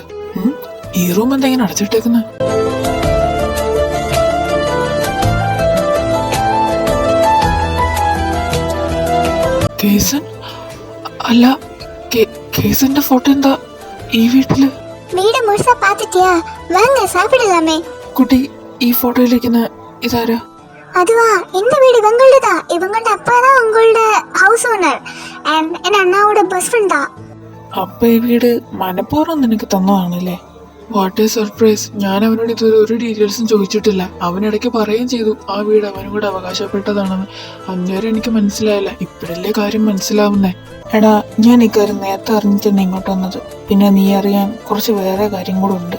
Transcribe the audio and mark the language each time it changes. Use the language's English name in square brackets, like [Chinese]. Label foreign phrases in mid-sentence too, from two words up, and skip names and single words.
[Malayalam] ഈ റൂം എന്തെങ്കിലും അടച്ചിട്ടേക്കുന്ന? കേസൻ? അല്ല, കേസന്റെ ഫോട്ടോ എന്താ ഈ വീട്ടില്? കുട്ടി, ഈ ഫോട്ടോയിലിരിക്കുന്ന ഇതാരാ? [Tamil] அதுவா, இந்த வீடு இவங்களோடதா. இவங்களோட அப்பா தான் உங்களோட ஹவுஸ் ஓனர். என் அண்ணாவோட பெஸ்ட் ஃப்ரெண்ட் தான். [Malayalam] അപ്പൊ ഈ വീട് മനഃപൂർവ്വം നിനക്ക് തന്നതാണല്ലേ? [English] What a surprise. [Malayalam] ഞാൻ അവനോട് ഇതുവരെ ഒരു ഡീറ്റെയിൽസും ചോദിച്ചിട്ടില്ല. അവനിടയ്ക്ക് പറയുകയും ചെയ്തു ആ വീട് അവനും കൂടെ അവകാശപ്പെട്ടതാണെന്ന്. അന്നേരം എനിക്ക് മനസ്സിലായില്ല. ഇപ്പോഴല്ലേ കാര്യം മനസ്സിലാവുന്നേ. എടാ, ഞാൻ ഇക്കാര്യം നേരത്തെ അറിഞ്ഞിട്ടുണ്ട് ഇങ്ങോട്ട് വന്നത്. പിന്നെ നീ അറിയാൻ കുറച്ച് വേറെ കാര്യം കൂടെ ഉണ്ട്.